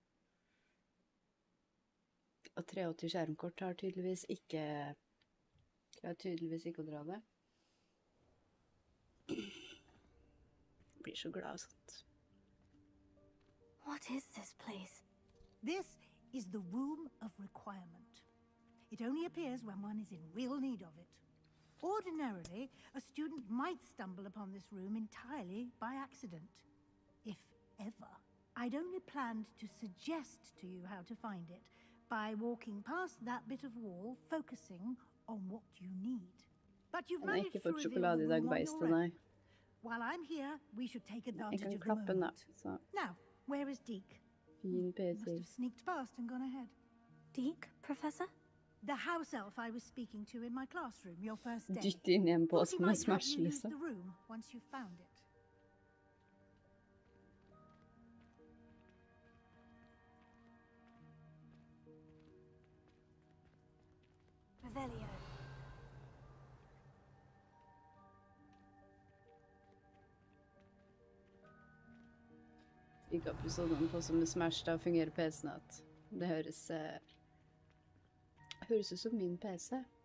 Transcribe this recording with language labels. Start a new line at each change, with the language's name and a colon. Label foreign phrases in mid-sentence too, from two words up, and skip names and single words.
Norwegian: Og 380 skjermkort har tydeligvis ikke... Klarer tydeligvis ikke å dra det. Jeg blir så glad og sånt.
English: What is this place? This is the Room of Requirement. It only appears when one is in real need of it. Ordinarily, a student might stumble upon this room entirely by accident. If ever. I'd only planned to suggest to you how to find it by walking past that bit of wall, focusing on what you need. But you've
Norwegian: Den har
English: managed
Norwegian: ikke
English: to
Norwegian: fått
English: reveal
Norwegian: sjokolade
English: the
Norwegian: i dag,
English: room on
Norwegian: beistet,
English: your own.
Norwegian: nei.
English: While I'm here, we should take
Norwegian: Jeg
English: advantage
Norwegian: kan
English: of the
Norwegian: klappe den, da.
English: moment.
Norwegian: Så,
English: Now, where is Deke?
Norwegian: fin
English: He must PC. have sneaked past and gone ahead. Deke, Professor? The house elf I was speaking to in my classroom your first day.
Norwegian: Dytt inn i en
English: Thought
Norwegian: påse
English: he
Norwegian: med
English: might help
Norwegian: Smash,
English: you use
Norwegian: liksom.
English: the room once you found it. Revelio.
Norwegian: Gikk episoden på som med Smash, da fungerer PC-en at det høres ut som min PC.